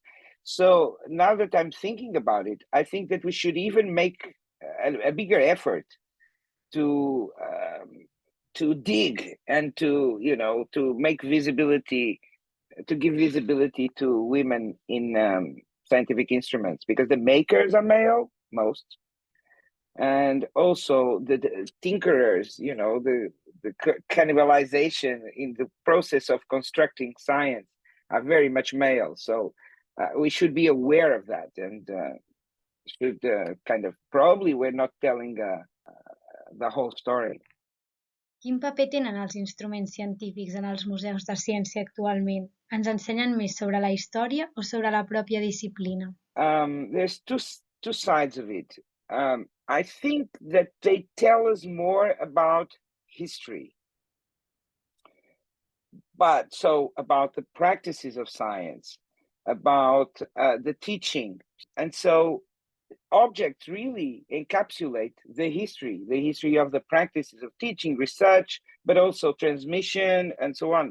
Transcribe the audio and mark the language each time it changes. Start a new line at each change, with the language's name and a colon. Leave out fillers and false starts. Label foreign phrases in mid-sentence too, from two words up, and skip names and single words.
English: So now that I'm thinking about it, I think that we should even make a bigger effort to dig and to make visibility, to give visibility to women in scientific instruments, because the makers are male, most, and also the tinkerers, you know, the cannibalization in the process of constructing science are very much male. So we should be aware of that, and should kind of, probably we're not telling the whole story.
Catalan: Quin paper tenen els instruments científics en els museus de ciència actualment? Ens ensenyen més sobre la història o sobre la pròpia disciplina?
English: There's two sides of it. I think that they tell us more about history, but so about the practices of science, about the teaching, and so objects really encapsulate the history of the practices of teaching, research, but also transmission and so on.